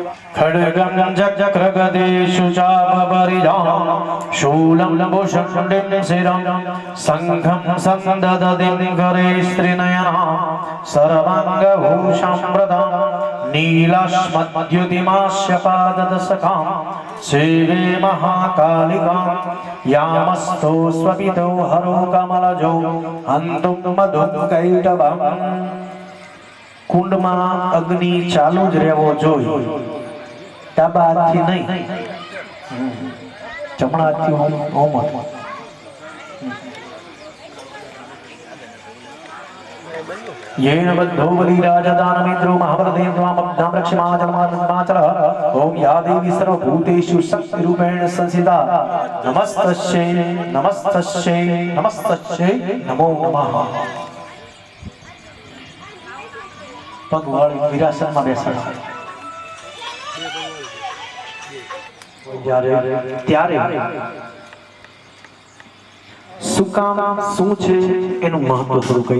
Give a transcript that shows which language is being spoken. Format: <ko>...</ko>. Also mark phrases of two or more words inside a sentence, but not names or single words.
<sa>खड्गं चक्रगदेषु चापरिधां शूलं भूषण्डिं शिरं शङ्खं सन्ददतिं करे स्त्रीनयना सर्वाङ्गभूषामृतं नीलाश्मद्युतिमास्य पाददशकां सेवे महाकालिकां यामस्तो स्वपितो हरो कमलजो हन्तुं मधुं कैटभम्</sa> <gu>કુંડમાં અગ્નિ ચાલુ જ રહેવો જોઈએ ડાબા હાથથી નહીં જમણા હાથથી હોમ</gu> <sa>येन बद्धो बलिराजदानमिन्द्रो महाभारतेन त्वामब्धां रक्षमाचलमाचलः ओम या देवी सर्वभूतेषु शक्तिरूपेण संस्थिता नमस्तस्यै नमस्तस्यै नमस्तस्यै नमो नमः</sa> <gu>પગવાળી વિરાસનમાં બેસાડો ત્યારે શું કામ શું છે એનું મહત્વ થોડું કહી</gu>